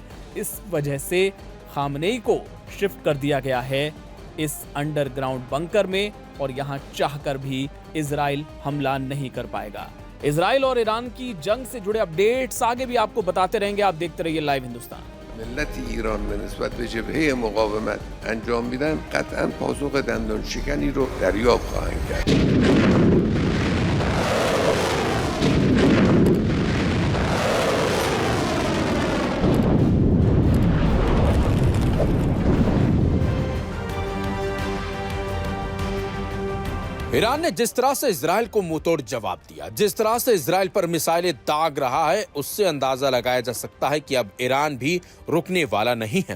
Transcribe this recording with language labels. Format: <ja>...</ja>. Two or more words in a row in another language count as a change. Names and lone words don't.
<hi>इस वजह से खामनेई को शिफ्ट कर दिया गया है इस</hi> <en>underground bunker</en> <hi>में और यहाँ चाहकर भी इजराइल हमला नहीं कर पाएगा। इजराइल और ईरान की जंग से जुड़े अपडेट्स आगे भी आपको बताते रहेंगे। आप देखते रहिए लाइव हिंदुस्तान।</hi> <fa>ملت ایران به نسبت به جبهه مقاومت انجام میدن قطعا پاسخ دندان شکنی رو دریافت خواهند کرد.</fa> <hi>ईरान ने जिस तरह से इजराइल को मुंहतोड़ जवाब दिया, जिस तरह से इजराइल पर मिसाइलें दाग रहा है, उससे अंदाजा लगाया जा सकता है कि अब ईरान भी रुकने वाला नहीं है।</hi>